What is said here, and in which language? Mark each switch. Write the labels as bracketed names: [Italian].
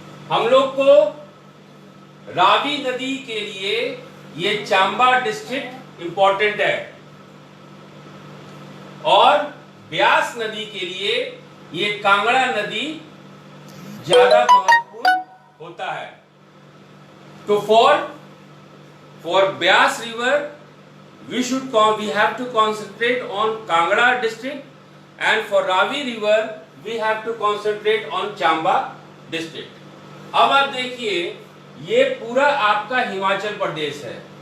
[Hindi] हम लोग को रावी नदी के लिए ये चंबा डिस्ट्रिक्ट इंपॉर्टेंट है और ब्यास नदी के लिए ये कांगड़ा नदी ज्यादा महत्वपूर्ण होता है। [English] तो for Beas river we have to concentrate on Kangra district, and for Ravi river we have to concentrate on Chamba district। [Hindi] अब आप देखिए ये पूरा आपका हिमाचल प्रदेश है।